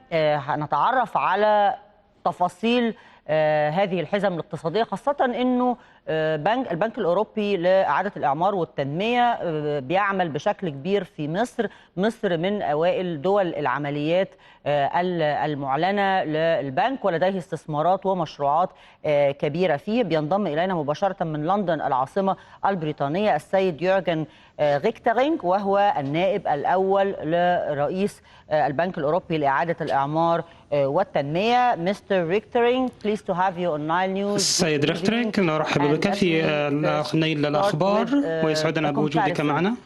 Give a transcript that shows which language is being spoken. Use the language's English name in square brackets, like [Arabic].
[Arabic] هنتعرف على تفاصيل هذه الحزم الاقتصادية، خاصة أنه البنك الأوروبي لإعادة الإعمار والتنمية بيعمل بشكل كبير في مصر من أوائل دول العمليات المعلنة للبنك، ولديه استثمارات ومشروعات كبيرة فيه. بينضم إلينا مباشرة من لندن العاصمة البريطانية السيد يورجن غيكترينج، وهو النائب الأول لرئيس البنك الأوروبي لإعادة الإعمار والتنمية. [English] Mister ريكترينج, pleased to have you on Nile News. [Arabic] السيد ريكترينج، نرحب بك في النيل للأخبار، ويسعدنا بوجودك معنا.